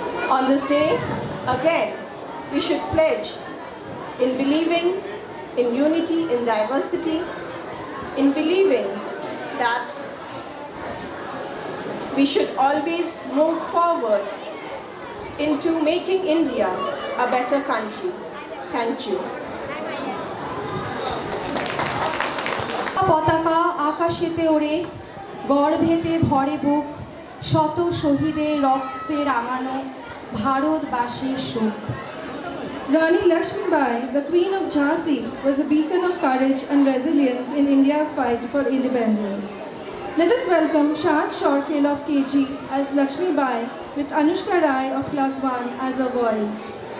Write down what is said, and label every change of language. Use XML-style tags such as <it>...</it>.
<en>On this day, again, we should pledge in believing in unity in diversity, in believing that we should always move forward into making India a better country. Thank you.</en> <bn>পতাকা আকাশেতে ওড়ে, গর্ভেতে ভরে বুক, শত শহীদের রক্তে রাঙানো ভারতবাসীর সুখ।</bn> <en>Rani Lakshmibai, the Queen of Jhansi, was a beacon of courage and resilience in India's fight for independence. Let us welcome Shahad Shorkhel of KG as Lakshmibai with Anushka Rai of Class 1 as her voice.</en>